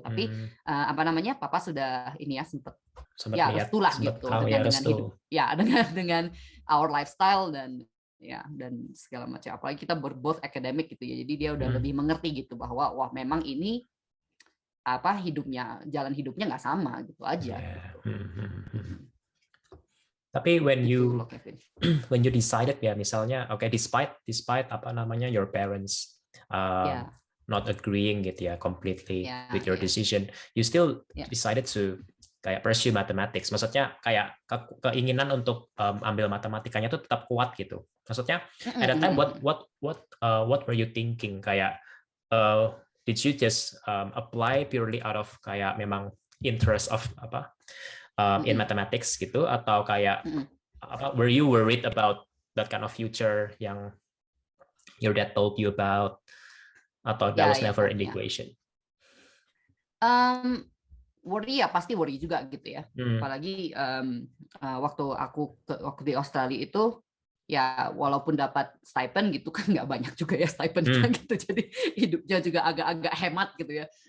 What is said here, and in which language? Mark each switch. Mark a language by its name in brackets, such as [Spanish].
[Indonesian] Tapi papa sudah ini ya sempat ya restu lah gitu dengan hidup ya, dengan [English] our lifestyle [Indonesian] dan segala macam. Apalagi kita [English] both academic [Indonesian] gitu ya, jadi dia udah lebih mengerti gitu bahwa wah memang ini jalan hidupnya nggak sama gitu aja. Gitu. Tapi [English] when you decided [Indonesian] ya, misalnya [English] despite your parents not agreeing [Indonesian] gitu ya [English] completely with your decision, you still decided to [Indonesian] kayak [English] pursue mathematics. [Indonesian] Maksudnya kayak keinginan untuk ambil matematikanya itu tetap kuat gitu. Maksudnya [English] at that time what were you thinking, [Indonesian] kayak [English] did you just apply purely out of [Indonesian] kayak memang [English] interest of in mathematics [Indonesian] gitu, atau kayak [English] were you worried about that kind of future [Indonesian] yang [English] your dad told you about, [Indonesian] atau [English] that was never in the equation? [Indonesian] Worry ya pasti worry juga gitu ya. Apalagi waktu di Australia itu ya walaupun dapat stipend gitu kan nggak banyak juga ya stipendnya gitu, jadi hidupnya juga agak-agak hemat gitu ya.